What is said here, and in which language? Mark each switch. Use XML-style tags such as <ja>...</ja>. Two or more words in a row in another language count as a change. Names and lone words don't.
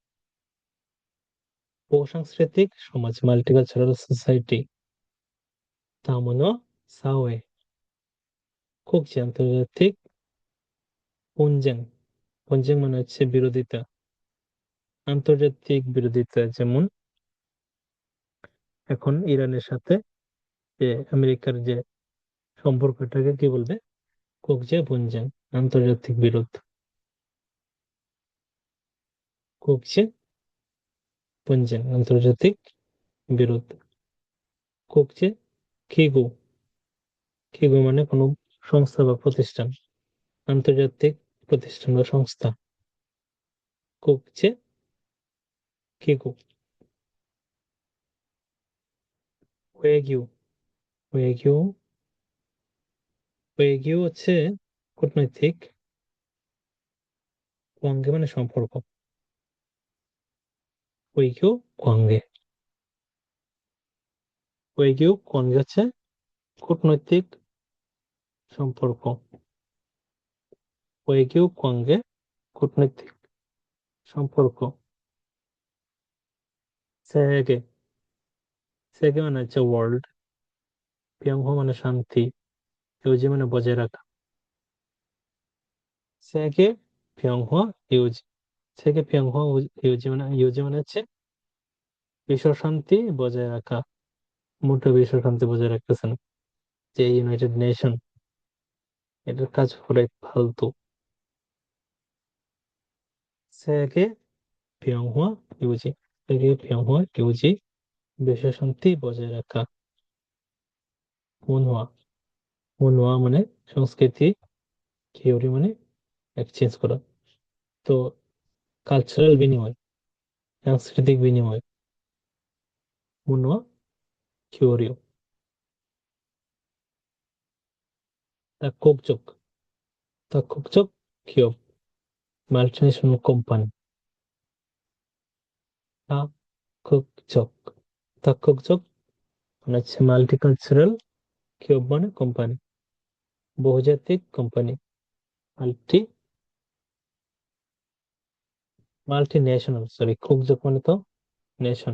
<bn>বহুসাংস্কৃতিক সমাজ</bn> <en>multicultural society,</en> <ko>다문화 사회,</ko> <bn>국제 আন্তর্জাতিক পঞ্জেং, পঞ্জেং মানে হচ্ছে বিরোধিতা, আন্তর্জাতিক বিরোধিতা, যেমন এখন ইরানের সাথে যে আমেরিকার যে সম্পর্কটাকে কি বলবে,</bn> <ko>국제 분쟁</ko> <bn>আন্তর্জাতিক বিরোধ,</bn> <ko>국제 분쟁</ko> <bn>আন্তর্জাতিক বিরোধ,</bn> <ko>국제 기구,</ko> <bn>기구 মানে কোনো সংস্থা বা প্রতিষ্ঠান, আন্তর্জাতিক প্রতিষ্ঠান বা সংস্থা,</bn> <ko>국제 기구, 외교, 외교, 외교</ko> <bn>হচ্ছে কূটনৈতিক, 관계 মানে সম্পর্ক,</bn> <ko>외교 관계, 외교 관계</ko> <bn>হচ্ছে কূটনৈতিক সম্পর্ক,</bn> <ko>외교 관계</ko> <bn>কূটনৈতিক সম্পর্ক, 세계, 세계 মানে হচ্ছে ওয়ার্ল্ড, 평화 মানে শান্তি, ইউজি মানে বজায় রাখা,</bn> <ko>세계 평화 유지, 세계 평화 유지</ko> <bn>মানে হচ্ছে বিশ্ব শান্তি বজায় রাখা, মোটো বিশ্ব শান্তি বজায় রাখতেছে না, যে ইউনাইটেড নেশন, এটার কাজ হলো ফালতু।</bn> <ko>세계 평화 유지, 세계 평화 유지,</ko> <bn>বিশ্ব শান্তি বজায় রাখা, মুনহোয়া, মুনহোয়া মানে সংস্কৃতি, কিউরি মানে এক্সচেঞ্জ করা, তো কালচারাল বিনিময়, সাংস্কৃতিক বিনিময়,</bn> <ko>문화 교류, 다국적, 다국적 기업,</ko> <en>multinational company,</en> <bn>다국적, 다국적 মানে হচ্ছে মাল্টিকালচারাল কিউব মানে কোম্পানি, বহুজাতিক কোম্পানি, মাল্টি,</bn> <en>multi national,</en> <bn>সরি, কুকজক মানে তো নেশন,</bn>